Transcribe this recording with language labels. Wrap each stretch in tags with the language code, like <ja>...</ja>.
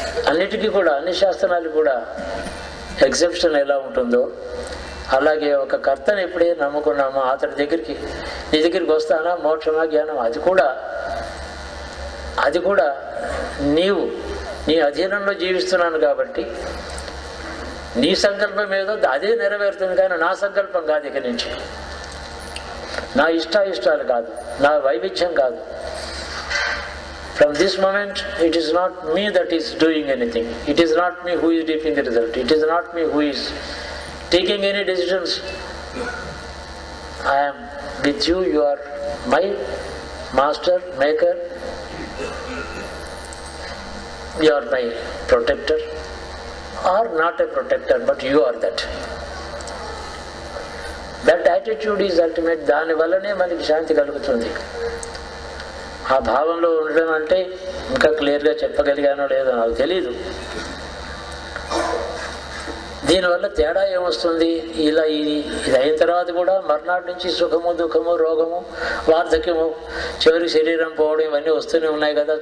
<te>అన్నిటికీ కూడా, అన్ని శాస్త్రాలు కూడా ఎగ్జెప్షన్ ఎలా ఉంటుందో అలాగే ఒక కర్తను ఎప్పుడే నమ్ముకున్నామో అతడి దగ్గరికి, నీ దగ్గరికి వస్తానా మోక్షమా జ్ఞానం, అది కూడా నీవు నీ అధీనంలో జీవిస్తున్నాను కాబట్టి నీ సంకల్పం ఏదో అదే నెరవేరుతుంది. కానీ నా సంకల్పం కాదు, ఇక నుంచి నా ఇష్టాయిష్టాలు కాదు, నా వైవిధ్యం కాదు.</te> <en>From this moment, it is not me that is doing anything. It is not me who is reaping the result. It is not me who is taking any decisions. I am with you. You are my master, maker. You are my protector. Or not a protector, but you are that. That attitude is ultimate.</en> <te>దాని వల్లనే మనకి శాంతి కలుగుతుంది. ఆ భావంలో ఉండడం అంటే ఇంకా క్లియర్గా చెప్పగలిగానో లేదో నాకు తెలీదు. దీనివల్ల తేడా ఏమొస్తుంది? ఇలా ఇది అయిన తర్వాత కూడా మర్నాటి నుంచి సుఖము దుఃఖము రోగము వార్ధక్యము చివరికి శరీరం పోవడం ఇవన్నీ వస్తూనే ఉన్నాయి కదా.</te>